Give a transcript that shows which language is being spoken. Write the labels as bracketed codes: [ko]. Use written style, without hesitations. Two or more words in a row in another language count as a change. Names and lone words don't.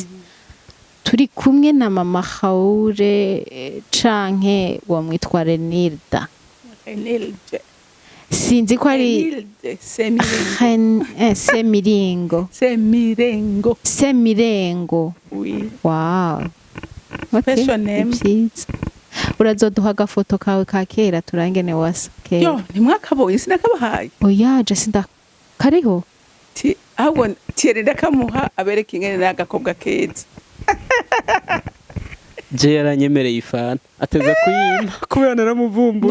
[rn] Turi kumwe na mama Haure canke wamwitwa Renilde. Sinzi ko ari Semirengo. Oui. Wow. [en] Special name. [rn] Urazoduha agafoto kawe ka kera turangene wasa kera. Yo, ntimwakabonye sinakabahaye. Oya, je sinda kariho. Ahubwo tiyerenda kamuha abereka ingene n'agakobwa keza. Je yaranyemereye ifana ateza kuyima kubera naramuvumbuye.